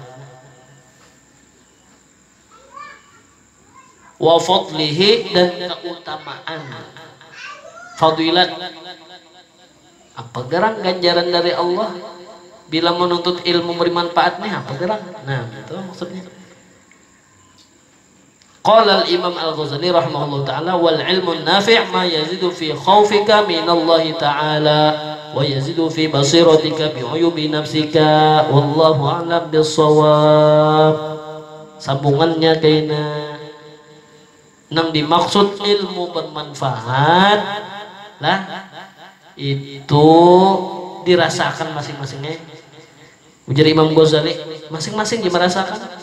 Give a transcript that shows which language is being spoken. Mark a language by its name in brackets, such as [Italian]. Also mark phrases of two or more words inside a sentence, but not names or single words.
[Arabic] وفضله, [Banjar] dan keutamaan fadilat, apa gerang ganjaran dari Allah bila menuntut ilmu beri manfaat nih, apa gerang. Nah itu maksudnya. [Arabic] قال الإمام الغزالي رحمه الله تعالى، والعلم النافع ما يزيد في خوفك من الله تعالى ويزيد في بصيرتك بعيوب نفسك والله أعلم بالصواب. [Banjar] Sambungannya kayaknya nang dimaksud ilmu bermanfaat lah itu dirasakan masing-masingnya. Ujar Imam Ghazali, masing-masing dimerasakan.